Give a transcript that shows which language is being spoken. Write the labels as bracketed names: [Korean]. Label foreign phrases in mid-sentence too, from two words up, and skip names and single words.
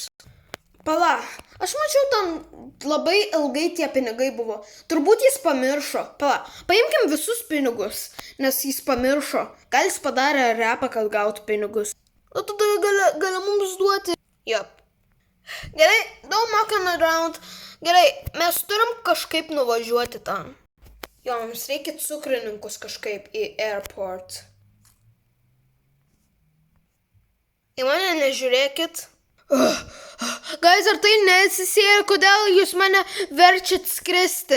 [Lithuanian] Pala, aš mačiau, ten labai ilgai tie pinigai buvo. Turbūt jis pamiršo. Pala, paimkim visus pinigus, nes jis pamiršo. Gal jis padarė repą, kad gautų pinigus. Tada gali mums duoti. Jop. Gerai, [English] don't muck around. [Lithuanian] Gerai, mes turim kažkaip nuvažiuoti ten. Jo, mums reikia cukrininkus kažkaip į airport. Į mane nežiūrėkit. Guys, ar tai nesisėja, kodėl jūs mane verčiat skristi?